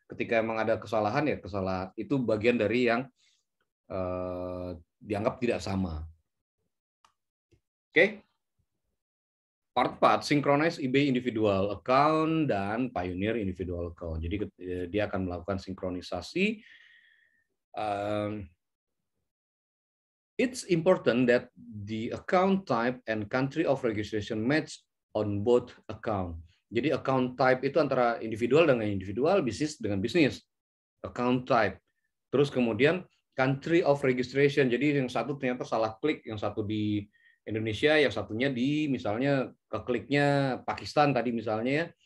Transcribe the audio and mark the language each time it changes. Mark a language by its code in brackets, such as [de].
[id] Ketika emang ada kesalahan ya kesalahan itu bagian dari yang dianggap tidak sama. Oke. [en] Part 4, synchronize eBay individual account dan Pioneer individual account. [id] Jadi dia akan melakukan sinkronisasi. [en] It's important that the account type and country of registration match on both account. [id] Jadi account type itu antara individual dengan individual, bisnis dengan bisnis. Account type. Terus kemudian [en] country of registration. [id] Jadi yang satu ternyata salah klik, yang satu di Indonesia, yang satunya di misalnya kekliknya Pakistan tadi misalnya ya.